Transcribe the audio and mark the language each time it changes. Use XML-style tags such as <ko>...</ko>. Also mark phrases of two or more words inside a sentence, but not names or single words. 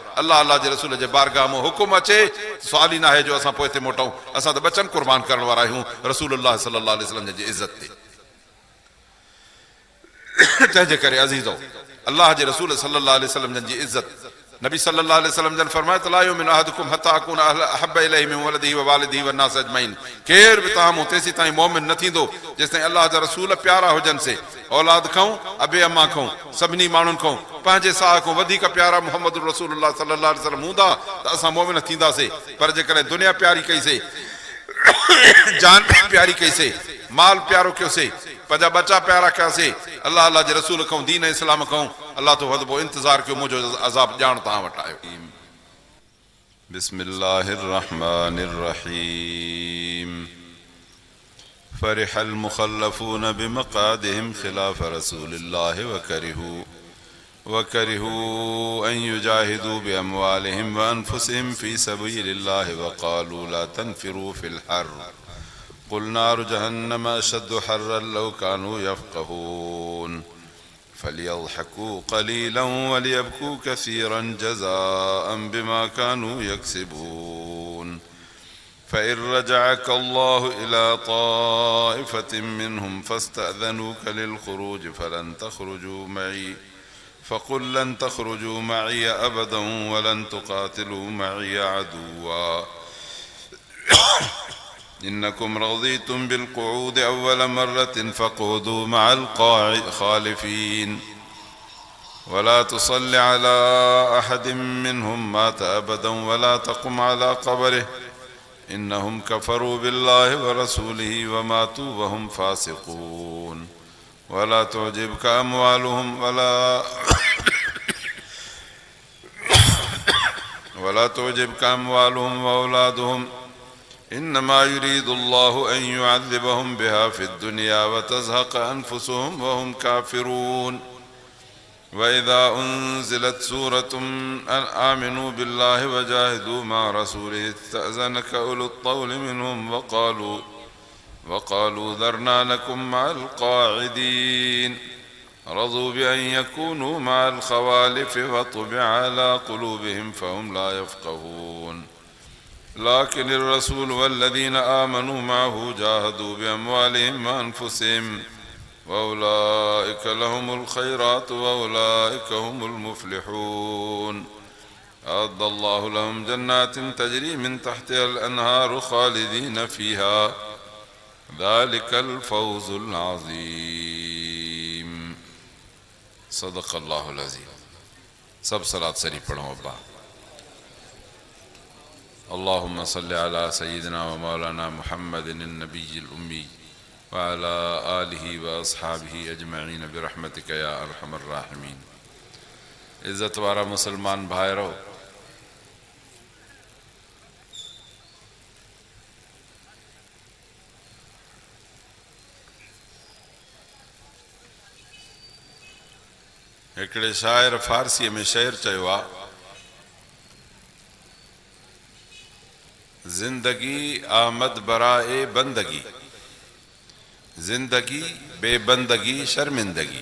<sd>अल्लाह अल्लाह जे रसूल जे बारगाह में हुकुम अचे सुवाल ई न आहे जो असां पोइ हिते मोटूं। असां त बचन क़ुर्बान करण वारा आहियूं</sd> <ar>رسول الله صلى الله عليه وسلم</ar> <sd>जी इज़त ते। तंहिंजे करे अज़ीज़ो अल्लाह जे रसूल</sd> <ar>صلى الله عليه وسلم</ar> <sd>जी इज़त नबी</sd> <ar>صلى الله عليه وسلم</ar> <sd>जन फरमाया त</sd> <ar>لا يؤمن أحدكم حتى أكون أحب إليه من ولده ووالده والناس أجمعين.</ar> <sd>केर बि तव्हां मूं तेसीं ताईं मोमिन न थींदो जेसिताईं अल्लाह जा रसूल प्यारा हुजनि से औलाद खां अबे अम्मा खां सभिनी माण्हुनि खां पंहिंजे साह खां वधीक प्यारा मुहम्मद रसूलुल्लाह</sd> <ar>صلى الله عليه وسلم</ar> <sd>हूंदा त असां मोमिन थींदासीं। पर जेकॾहिं दुनिया प्यारी कईसीं जान प्यारी कईसीं माल प्यारो कयोसीं पंहिंजा बच्चा प्यारा कयासीं अल्लाह अल्लाह जे रसूल खां दीन इस्लाम खां अल्लाह तो वधबो इंतज़ार कयो मुंहिंजो अज़ाब ॼाण तव्हां वटि आयो।</sd> <ar>بسم الله الرحمن الرحيم. فرح المخلفون بمقعدهم خلاف رسول الله وكرهوا أن يجاهدوا بأموالهم وأنفسهم في سبيل الله وقالوا لا تنفروا في الحر قل نار جهنم أشد حرا لو كانوا يفقهون فليضحكوا قليلا وليبكوا كثيرا جزاء بما كانوا يكسبون فإن رجعك الله إلى طائفة منهم فاستأذنوك للخروج فلن تخرجوا معي فقل لن تخرجوا معي أبدا ولن تقاتلوا معي عدوا إنكم رضيتم بالقعود أول مرة فاقعدوا مع الخالفين ولا تصل على أحد منهم مات أبدا ولا تقم على قبره إنهم كفروا بالله ورسوله وماتوا وهم فاسقون ولا تعجبك أموالهم ولا تعجبك أموالهم وأولادهم إنما يريد الله أن يعذبهم بها في الدنيا وتزهق أنفسهم وهم كافرون وإذا أنزلت سورة أن آمنوا بالله وجاهدوا مع رسوله استأذنك أولو الطول منهم وقالوا ذرنا نكن مع القاعدين رضوا بأن يكونوا مع الخوالف وطبع على قلوبهم فهم لا يفقهون لكن الرسول والذين آمنوا معه جاهدوا بأموالهم وأنفسهم وأولئك لهم الخيرات وأولئك هم المفلحون أعد الله لهم جنات تجري من تحتها الأنهار خالدين فيها ذلك الفوز العظيم. صدق الله العظيم.</ar> <sd>सब सलात शरीफ पढ़ो अब्बा।</sd> <ar>اللهم صل على سيدنا ومولانا محمد النبي الأمي وعلى آله وأصحابه أجمعين برحمتك يا أرحم الراحمين.</ar> <sd>इज़्ज़त वारा मुसलमान भाइरो, हिकिड़े शाइर फारसीअ में शेर चयो आहे,</sd> <fa>زندگی آمد برای بندگی، زندگی بی‌بندگی شرمندگی.</fa>